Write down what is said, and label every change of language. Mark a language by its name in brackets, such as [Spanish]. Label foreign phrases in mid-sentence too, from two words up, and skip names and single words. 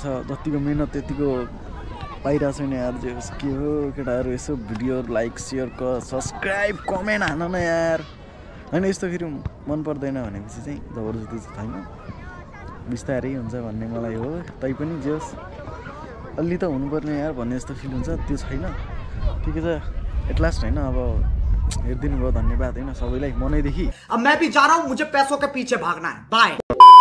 [Nepali] जतिको मिहिनेत त्यतिको पाइरहेको छैन यार। जे होस् के हो केटाहरू, यसो भिडियोहरू [English] like share subscribe comment [Nepali] हान न यार होइन। यस्तो फेरि मन पर्दैन भनेपछि चाहिँ जबरजस्ती चाहिँ छैन, बिस्तारै हुन्छ भन्ने मलाई हो। तैपनि जे होस् अलि त हुनुपर्ने यार भन्ने जस्तो फिल हुन्छ, त्यो छैन। ठिकै छ [English] at last [Nepali] होइन। अब हेरिदिनु भयो धन्यवाद होइन सबैलाई मनैदेखि। [Hindi] अब मैं भी जा रहा हूँ, मुझे पैसों के पीछे भागना है, बाय।